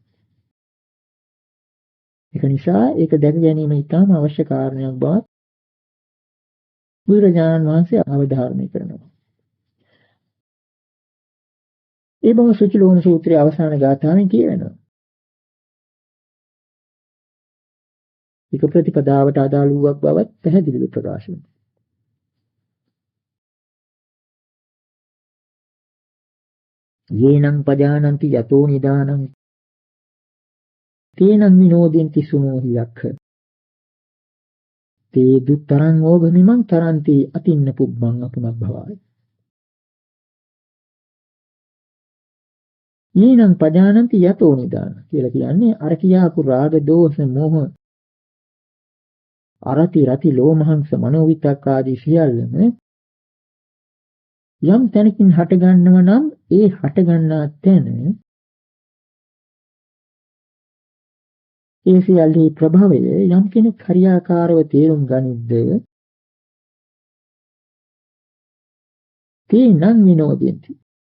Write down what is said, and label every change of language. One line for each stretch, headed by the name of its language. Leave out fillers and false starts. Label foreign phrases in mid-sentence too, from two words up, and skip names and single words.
Sinhala: ඒක නිසා ඒක දැක ගැනීම ඉතාම අවශ්‍ය කාරණයක් බවත් බුදුරජාණන් වහන්සේ අවධාරණය කරනවා. ඒ බව සුචිලෝම සූත්‍රයේ අවසාන ගාථාවෙන් කියවෙනවා. ඒක ප්‍රතිපදාවට අදාළ වූවක් බවත් පැහැදිලිව ප්‍රකාශ වෙනවා.
Pali: යේනං පජානන්ති යතෝ නිදානං තේනං විනෝදෙන්ති සුනෝහි යක්ඛ තේ දුතරං ඕගමිමං තරන්ති අතින්න පුබ්බං අපුනබ්භවාය. යේනං පජානන්ති යතෝ නිදාන
Sinhala: කියලා කියන්නේ අර කියාපු රාග දෝෂ මෝහ අරති රති ලෝමහංස මනෝවිතක් ආදී සියල්ලම යම් තැනකින් හට ගන්නව නම් ඒ හට ගන්නා තැන ඒ සියල්ලේ ප්‍රභවය යම් කෙනෙක් හරියාකාරව තේරුම් ගනිද්ද
Pali: තේනං විනෝදෙන්ති.